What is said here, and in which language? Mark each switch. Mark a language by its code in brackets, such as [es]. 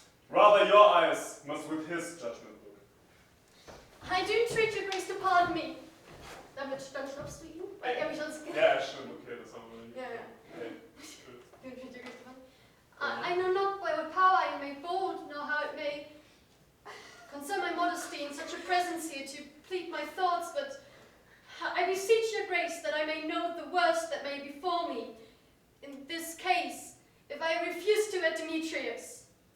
[en] Rather your eyes must with his judgment look. I do entreat your grace to pardon me. [de] Dann stoppst du ihn, weil mich sonst... Ja, stimmt, okay, das haben wir nicht. Ja, ja. Okay, [en] Do entreat your grace to pardon me. I know not by what power I may bold, nor how it may concern my modesty in such a presence here to plead my thoughts, but I beseech your grace that I may know the worst that may befall me in this case, if I refuse to wed Demetrius.